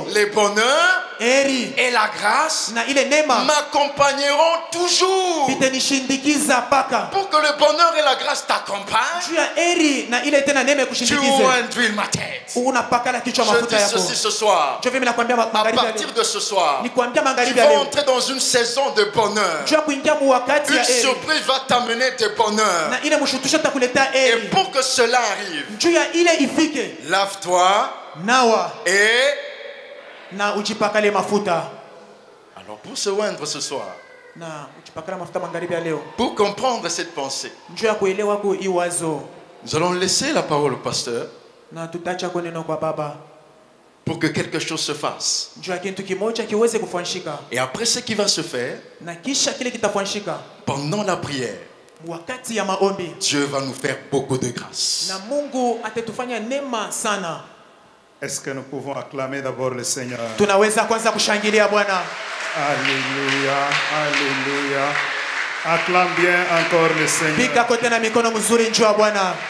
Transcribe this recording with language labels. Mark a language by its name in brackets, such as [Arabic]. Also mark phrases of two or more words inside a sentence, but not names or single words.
[French] les bonheurs [Swahili] heri [French] et la grâce [Swahili] na ile neema [French] m'accompagneront toujours. [Swahili] vitanishindikiza paka. [French] Pour que le bonheur et la grâce t'accompagnent, [Swahili] Juu ya heri na ile tena neema [French] tu [Swahili] kushindikize, [French] oins d'huile ma tête. [Swahili] unapakala kichwa [French] Je [Swahili] mafuta [French] dis [Swahili] yako. [French] ceci ce soir. [Swahili] Njoo mimi nakwambia [French] À [Swahili] magharibi ya [French] partir [Swahili] leo, [French] de ce soir, [Swahili] nikwambia [French] tu [Swahili] magharibi ya [French] vas [Swahili] leo, [French] entrer dans une saison de bonheur. [Swahili] njoo kuingia mu wakati [French] Une [Swahili] ya heri, [French] surprise va t'amener de bonheur. [Swahili] na ile mshutusho takuletea [French] Et [Swahili] heri. [French] pour que cela arrive, [Swahili] Juu ya ile ifike, [French] lave-toi [Swahili] nawa [French] et... [Swahili] na ujipakale mafuta, [French] Alors pour se oindre ce soir, [Swahili] na ujipakala mafuta magharibi ya leo, [French] pour comprendre cette pensée, [Swahili] njoo ya kuelewa ko iwazo, [French] nous allons laisser la parole au pasteur [Swahili] na tutacha kwa neno kwa baba, [French] pour que quelque chose se fasse. [Swahili] njoo ya kitu kimoja kiweze kufanyika, [French] Et après ce qui va se faire, [Swahili] na kisha kile kitafanyika [French] pendant la prière, [Swahili] wakati ya maombi, [French] Dieu va nous faire beaucoup de grâce. [Swahili] na Mungu atatufanya neema sana. [French] Est-ce que nous pouvons acclamer d'abord le Seigneur? [Swahili] Tunaweza kwanza kushangilia Bwana. [French] Alléluia, Alléluia. Acclame bien encore le Seigneur. [Swahili] Piga kote na mikono mzuri, njoo Bwana.